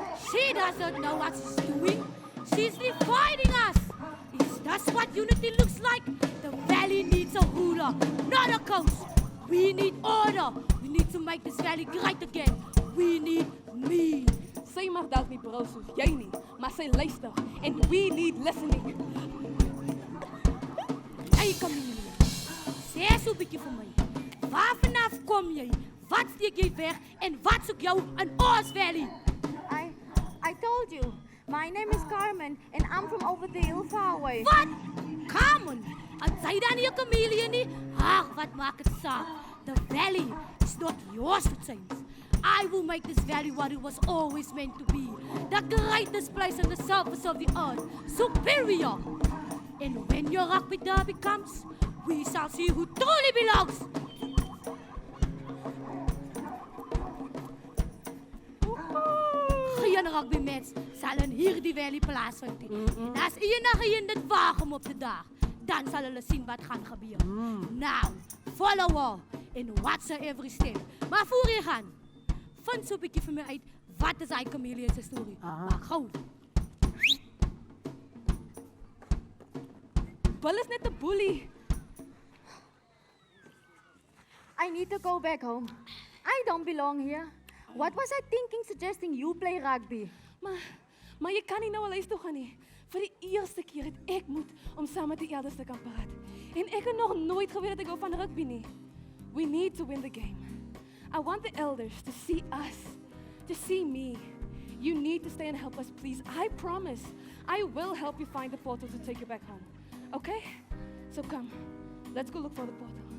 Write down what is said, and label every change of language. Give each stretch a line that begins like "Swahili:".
English: She doesn't know what she's doing. She's dividing us. Is that what unity looks like? The valley needs a ruler, not a coach. We need order. We need to make this valley great again. We need me.
Afrikaans: Sy mag dalk nie brul soos jy nie, maar sy luister.
English: And we need listening.
Afrikaans: Hey, Camille. Sê so 'n bietjie vir my. Waar vanaf kom jy? Wat steek jy weg? En wat soek jou in ons valley?
English: I told you. My name is Carmen, and I'm from over the hill far away.
Afrikaans: Wat? Carmen? En sy dan nie 'n chameleon nie? Ag, wat maak dit saak?
English: The valley is not yours to change. I will make this valley what it was always meant to be. The greatest place on the surface of the earth. Superior. And when your rugby derby comes, we shall see who truly belongs.
Afrikaans: Geen rugby match sal in hierdie valley plaasvind nie. En as enige een dit waag om op te daag, dan sal hulle sien wat gaan gebeur.
English: Now, follow her and watch her every step.
Afrikaans: Maar voor jy gaan, vind so 'n bietjie vir my uit, wat is hy chameleon se storie? Maar gou. Bill is net 'n bully.
English: I need to go back home. I don't belong here. What was I thinking suggesting you play rugby?
Afrikaans: Maar jy kan nie nou al huis toe gaan nie. Vir die eerste keer het ek moed om saam met die elders te kan praat. En ek het nog nooit geweet dat ek hou van rugby nie.
English: We need to win the game. I want the elders to see us, to see me. You need to stay and help us, please. I promise. I will help you find the portal to take you back home. Okay? So come. Let's go look for the portal.